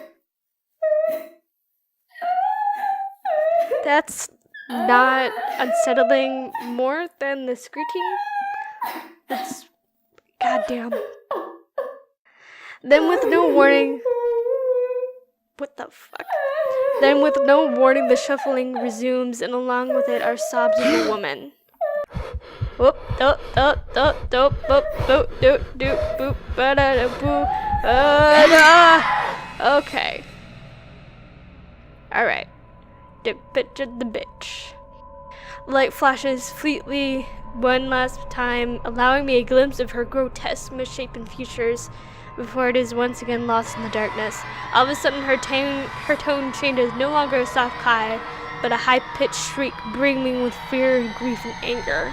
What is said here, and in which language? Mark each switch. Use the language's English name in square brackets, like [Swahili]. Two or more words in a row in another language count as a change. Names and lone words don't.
[English] That's not unsettling more than the screeching. That's goddamn. Then with no warning, what the fuck? Then with no warning, the shuffling resumes, and along with it are sobs of a woman. Whoop, doop, doop, doop, doop, boop, boop, doop, doop, boop, ba-da-da, boo, ba-da. Okay. Alright. The bitch. Light flashes fleetly one last time, allowing me a glimpse of her grotesque, misshapen features before it is once again lost in the darkness. All of a sudden, her tone changes, no longer a soft cry, but a high-pitched shriek brimming with fear, grief, and anger.